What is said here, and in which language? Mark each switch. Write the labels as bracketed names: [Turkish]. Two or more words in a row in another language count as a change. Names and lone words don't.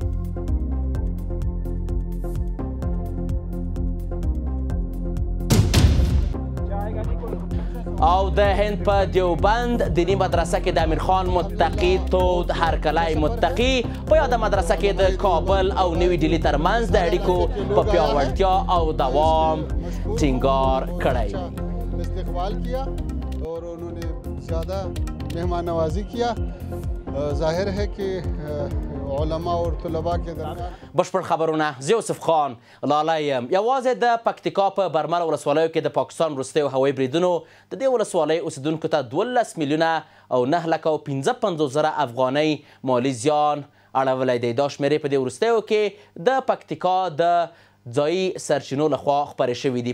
[Pashto] او د هند په دیوبند دینی مدرسه کې د امیر خان متقي تود هرکلی متقي په یاده مدرسه کې د کابل او نوي ډیلي ترمنځ د اړیکو په پیاوړتیا او دوام ټینګار کړی. [Urdu] استقبال کیا اور انہوں نے زیادہ مہمان نوازی کیا. ظاهر ہے کہ علما اور طلبا کے درمیان [Pashto] بشپړ خبرونه. زه یوسف خان لالی یم. یوازې د پکتیکا په برمل ولسوالیو کې د پاکستان وروستیو هوایي بریدونو د دې ولسوالۍ اوسیدونکو ته 12 میلیونه او 9,55,000 افغانۍ مالي زیان اړولی دی. دا شمېرې په دې وروستیو کې د پکتیکا د ځایي سرچینو لخوا خپرې شوي دي.